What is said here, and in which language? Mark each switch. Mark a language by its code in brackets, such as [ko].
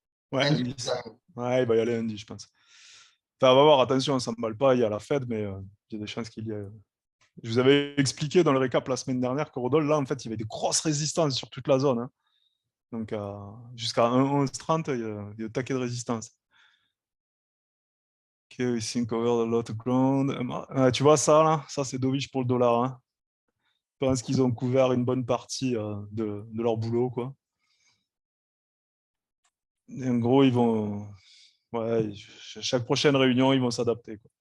[fr] Ouais, il va y aller lundi, je pense. Enfin, on va voir, attention, on ne s'emballe pas, il y a la Fed, mais il y a des chances qu'il y ait. Je vous avais expliqué dans le récap la semaine dernière qu'Eurodol, là, en fait, il y avait des grosses résistances sur toute la zone. Hein. Donc, jusqu'à 1,1130, il y a un taquet de résistance. [en] Ok, we think over a lot of ground. [fr] Tu vois ça, là? Ça, c'est dovish pour le dollar. Hein. Je pense qu'ils ont couvert une bonne partie de leur boulot, quoi. Et en gros, ils vont... Ouais, chaque prochaine réunion, ils vont s'adapter.